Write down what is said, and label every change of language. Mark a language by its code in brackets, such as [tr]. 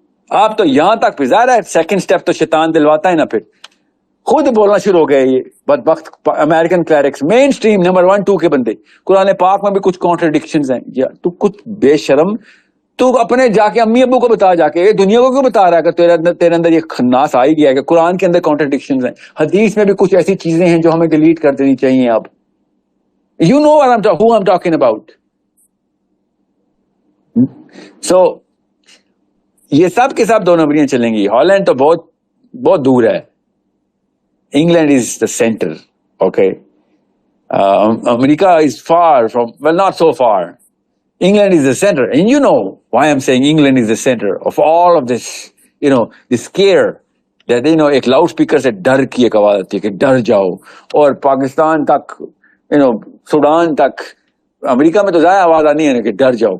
[ur] آپ تو یہاں تک پھر ظاہر ہے سیکنڈ اسٹیپ تو شیطان دلواتا ہے نا, پھر خود بولنا شروع ہو گئے یہ بدبخت امریکن کلیرکس, مین اسٹریم نمبر 1 2 کے بندے. قرآن پاک میں بھی کچھ کانٹرڈکشنز ہیں. تو کچھ بے شرم, تو اپنے جا کے امی ابو کو بتا, جا کے دنیا کو کیوں بتا رہا ہے کہ تیرے اندر یہ خناس آ ہی گیا ہے کہ قرآن کے اندر کانٹرڈکشنز ہیں, حدیث میں بھی کچھ ایسی چیزیں ہیں جو ہمیں ڈیلیٹ کر دینی چاہیے. [en] اب you know who I'm talking about. [ur] So یہ سب کے سب 2 نمبریاں چلیں گی. ہالینڈ تو بہت بہت دور ہے, [en] England is the centre. Okay, America is far from, well not so far. England is the center, and you know why I'm saying England is the center of all of this, this scare that, [ur] ایک loud speaker سے ڈر کی ایک آواز آتی ہے کہ ڈر جاؤ, اور پاکستان تک, سوڈان تک, امریکہ میں تو ظاہر آواز آنی ہے نا کہ ڈر جاؤ.